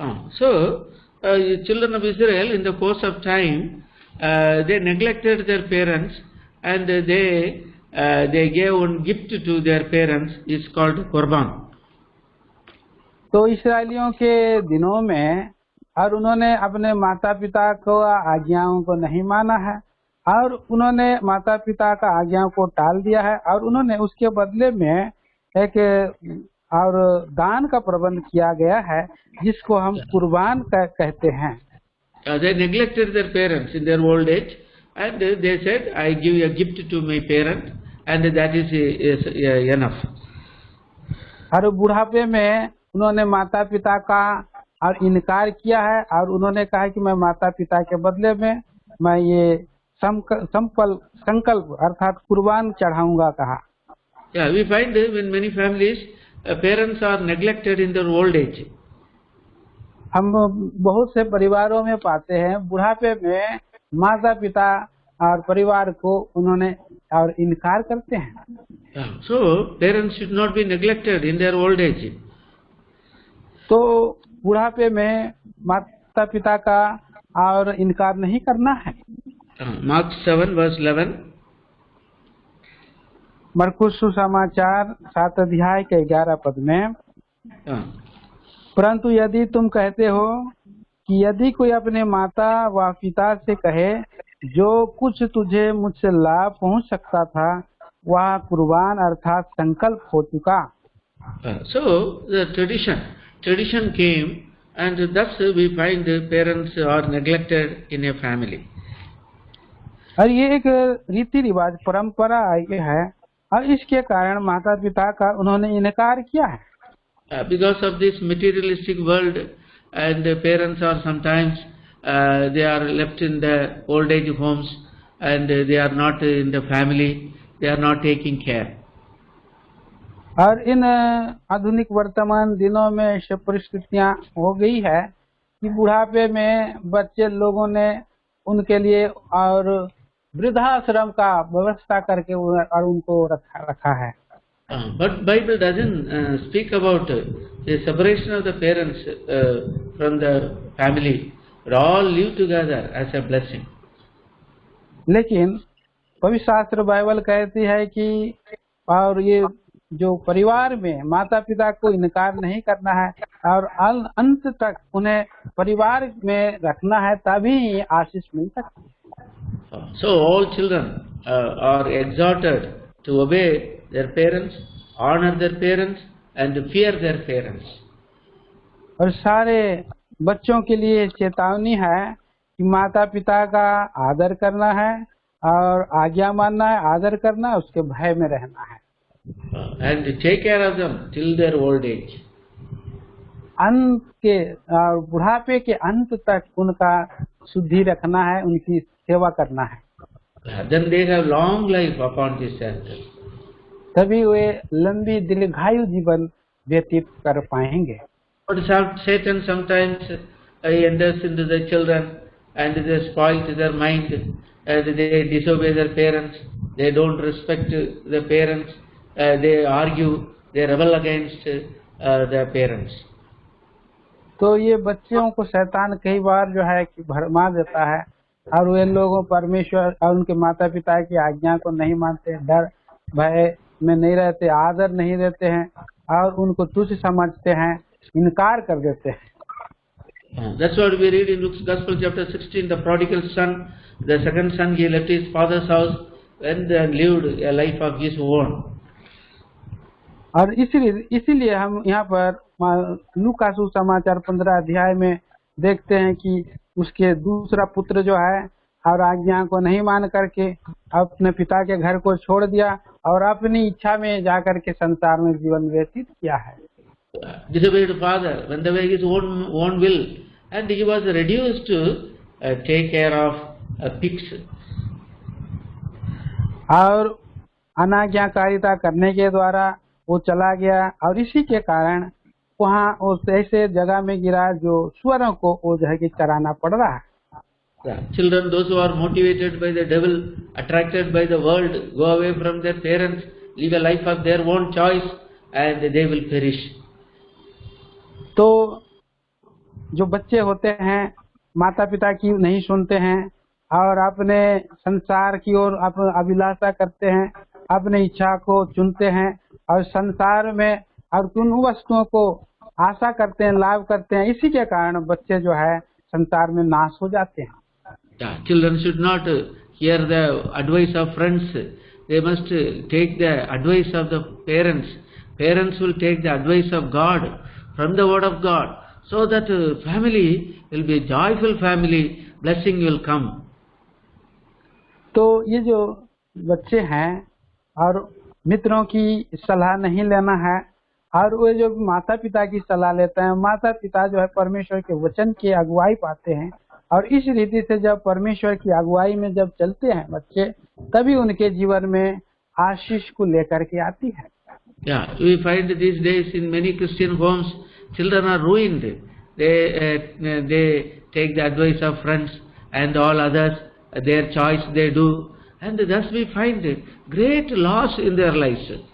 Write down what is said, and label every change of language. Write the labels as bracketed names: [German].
[English] So, children of Israel in the course of time, they neglected their parents and they gave one gift to their parents, is called Qurban. [Hindi] तो इस्राएलियों के दिनों में और उन्होंने अपने माता पिता को आज्ञाओं को नहीं माना है और उन्होंने माता पिता का आज्ञाओं को टाल दिया है और उन्होंने उसके बदले में एक और दान का प्रबंध किया गया है जिसको हम कुर्बान कहते हैं। [English] They neglected their parents in their old age and they said, I give a gift to my parent and that is enough. [Hindi] और बुढ़ापे में उन्होंने माता पिता का और इनकार किया है और उन्होंने कहा कि मैं माता पिता के बदले में मैं ये संकल्प अर्थात कुर्बान चढ़ाऊंगा कहा। [English] Yeah, we find in many families parents are neglected in their old age. [Hindi] हम बहुत से परिवारों में पाते हैं बुढ़ापे में माता पिता और परिवार को उन्होंने और इनकार करते हैं। [English] So parents should not be neglected in their old age. [Hindi] तो बुढ़ापे में माता पिता का और इनकार नहीं करना है। [English] Mark 7 verse 11. [Hindi] मरकुस सुसमाचार 7 अध्याय के 11 पद में, परंतु यदि तुम कहते हो कि यदि कोई अपने माता व पिता से कहे जो कुछ तुझे मुझसे लाभ पहुंच सकता था वह कुर्बान अर्थात संकल्प हो चुका। [English] So the tradition came and thus we find the parents are neglected in a family. [Hindi] और ये एक रीति रिवाज परंपरा आई है और इसके कारण माता पिता का उन्होंने इनकार किया है। [English] Because of this materialistic world and the parents are sometimes they are left in the old age homes and they are not in the family, they are not taking care. [Hindi] और इन आधुनिक वर्तमान दिनों में ऐसी परिस्थितियां हो गई है कि बुढ़ापे में बच्चे लोगों ने उनके लिए और वृद्धाश्रम का व्यवस्था करके और उनको रखा है। [English] But Bible doesn't speak about the separation of the parents from the family. But all live together as a blessing. [Hindi] लेकिन पवित्र शास्त्र बाइबल कहती है कि और ये जो परिवार में माता पिता को इनकार नहीं करना है और अंत तक उन्हें परिवार में रखना है तभी आशीष मिल सकती है। [English] So all children are exhorted to obey their parents, honor their parents and fear their parents. [Hindi] और सारे बच्चों के लिए चेतावनी है कि माता पिता का आदर करना है और आज्ञा मानना है, आदर करना है, उसके भय में रहना है। [English] And take care of them till their old age. [Hindi] अंत के बुढ़ापे के अंत तक उनका शुद्धि रखना है, उनकी सेवा करना है। [English] Then they have long life upon this earth. [Hindi] तभी वे लंबी दीर्घायु जीवन व्यतीत कर पाएंगे। [English] But Satan sometimes enters into the children and they spoil their mind and they disobey their parents, they don't respect the parents, they argue, they rebel against their parents. [Hindi] तो ये बच्चों को शैतान कई बार जो है कि भरमा देता है और वे लोगों परमेश्वर और उनके माता पिता की आज्ञा को नहीं मानते, डर भय में नहीं रहते, आदर नहीं देते हैं और उनको तुच्छ समझते हैं, इनकार कर देते हैं। [English] That's what we read in Luke's Gospel chapter 16. The prodigal son, the second son, he left his father's house went and lived a life of his own. [Hindi] और इसीलिए हम यहाँ पर लूका सुसमाचार 15 अध्याय में देखते हैं कि उसके दूसरा पुत्र जो है और आज्ञा को नहीं मान करके अपने पिता के घर को छोड़ दिया और अपनी इच्छा में जाकर के संसार में जीवन व्यतीत किया है. [English] Disobeyed father, went away his own will, and he was reduced to take care of pigs. [Hindi] और अनाज्ञाकारिता करने के द्वारा वो चला गया और इसी के कारण वहाँ उस ऐसे जगह में गिरा जो सुअरों को वो जो है कि चराना पड़ रहा है. [English] Children, those who are motivated by the devil, attracted by the world, go away from their parents, live a life of their own choice, and they will perish. [Hindi] तो जो बच्चे होते हैं माता पिता की नहीं सुनते हैं और अपने संसार की ओर अभिलाषा करते हैं, अपने इच्छा को चुनते हैं और संसार में और उन वस्तुओं को आशा करते हैं, लाभ करते हैं, इसी के कारण बच्चे जो है संसार में नाश हो जाते हैं. [English] Children should not hear the advice of friends. They must take the advice of the parents. Parents will take the advice of God from the word of God, so that family will be a joyful family, blessing will come. [Hindi] तो ये जो बच्चे हैं और मित्रों की सलाह नहीं लेना है और वो जो माता पिता की सलाह लेते हैं, माता पिता जो है परमेश्वर के वचन की अगुवाई पाते हैं और इस रीति से जब परमेश्वर की अगुवाई में जब चलते हैं बच्चे, तभी उनके जीवन में आशीष को लेकर के आती है. [English] Yeah, we find these days in many Christian homes, children are ruined. They take the advice of friends and all others, their choice they do, and thus we find great loss in their lives.